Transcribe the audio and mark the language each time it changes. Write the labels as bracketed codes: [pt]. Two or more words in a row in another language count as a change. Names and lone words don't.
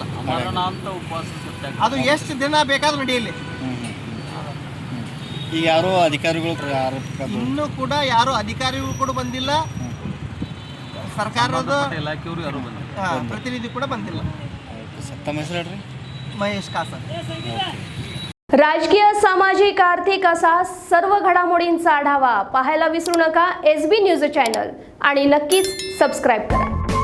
[kn] ಅದು ಎಷ್ಟು ದಿನ ಬೇಕಾದ್ರೂ ನಡೆಯಲಿ. ಈಗ ಯಾರೋ ಅಧಿಕಾರಿಗಳು ಇನ್ನೂ ಕೂಡ ಯಾರು ಅಧಿಕಾರಿಗಳು ಕೂಡ ಬಂದಿಲ್ಲ, ಸರ್ಕಾರದ ಇಲಾಖೆಯವರು ಯಾರು ಬಂದಿಲ್ಲ, ಪ್ರತಿನಿಧಿ ಕೂಡ ಬಂದಿಲ್ಲ. ತಮ್ಮ ಹೆಸರು ಹೇಳ್ರಿ? [mr] महेश कासा. राजकीय, सामाजिक, आर्थिक असा सर्व घडामोडींचा आढावा पाहायला विसरू नका SB न्यूज चॅनल आणि नक्कीच सबस्क्राईब करा.